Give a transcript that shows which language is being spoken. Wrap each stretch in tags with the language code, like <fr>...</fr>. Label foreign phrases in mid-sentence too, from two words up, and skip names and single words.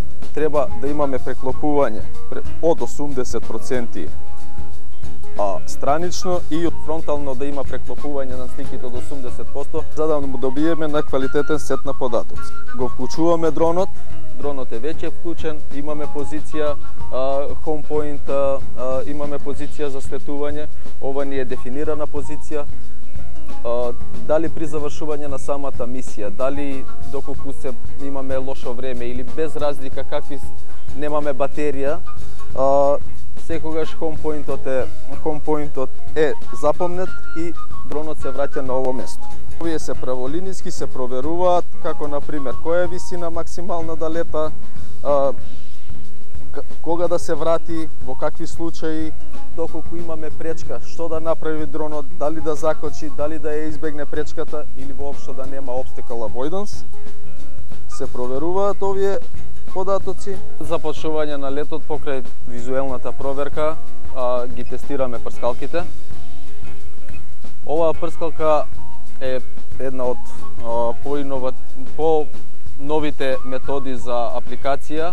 <mk>Треба да имаме преклопување од 80% странично и фронтално да има преклопување на сликите од 80% за да му добиеме на квалитетен сет на податоци. Го вклучуваме дронот. Дронот е веќе вклучен, имаме позиција</mk> <en>home point,</en> <mk>имаме позиција за слетување, ова ни е дефинирана позиција. Дали при завршување на самата мисија, дали доколку имаме лошо време или без разлика какви немаме батерија, секогаш</mk> <en>home pointот</en> <mk>е запомнет и дронот се враќа на ово место. Овие се праволиниски, се проверуваат, како например која е висина максимална да лета, кога да се врати, во какви случаи, доколку имаме пречка, што да направи дронот, дали да закочи, дали да ја избегне пречката или воопшто да нема</mk> <en>obstacle avoidance.</en> <mk>Се проверуваат овие податоци. Започнување на летот покрај визуелната проверка ги тестираме прскалките. Оваа прскалка е една од по-новите методи за апликација.</mk>